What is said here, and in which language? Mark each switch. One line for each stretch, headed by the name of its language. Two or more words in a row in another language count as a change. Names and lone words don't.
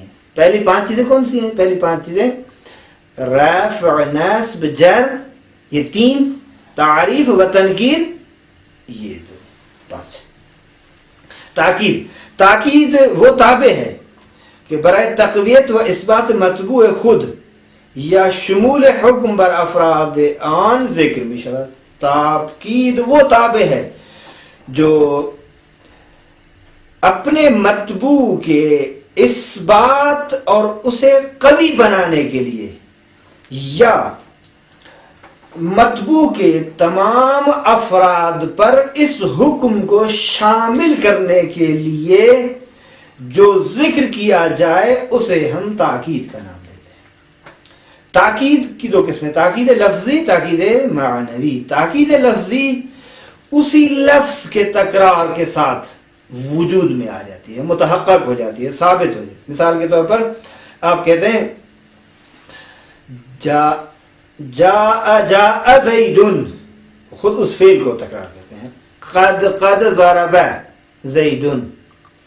Urdu: پہلی 5 چیزیں کون سی ہیں؟ پہلی 5 چیزیں رفع نصب جر، یہ 3، تعریف و تنکیر، یہ 5۔ تاکید وہ تابع ہے
Persian: کہ برائے تقویت و اثبات مطبوع خود یا شمول حکم بر افراد آن ذکر میں شود۔
Urdu: تاکید وہ تابع ہے جو اپنے مطبوع کے اثبات اور اسے قوی بنانے کے لیے یا مطبوع کے تمام افراد پر اس حکم کو شامل کرنے کے لیے جو ذکر کیا جائے اسے ہم تاکید کا نام دیتے ہیں۔ تاکید کی 2 قسمیں، تاکید لفظی، تاکید معنوی۔ تاکید لفظی اسی لفظ کے تکرار کے ساتھ وجود میں آ جاتی ہے، متحقق ہو جاتی ہے، ثابت ہو جاتی ہے۔ مثال کے طور پر آپ کہتے ہیں
Arabic: جاء زید،
Urdu: خود اس فعل کو تکرار کرتے ہیں،
Arabic: قد ضرب زید،